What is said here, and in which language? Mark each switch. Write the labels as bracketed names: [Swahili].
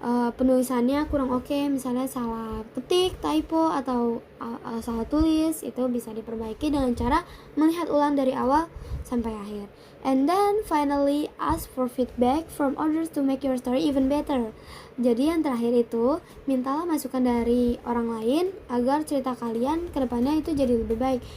[Indonesian] Penulisannya kurang oke, misalnya salah ketik, typo, atau salah tulis, itu bisa diperbaiki dengan cara melihat ulang dari awal sampai akhir. [English] And then finally, ask for feedback from others to make your story even better. [Indonesian] Jadi yang terakhir itu, mintalah masukan dari orang lain agar cerita kalian ke depannya itu jadi lebih baik.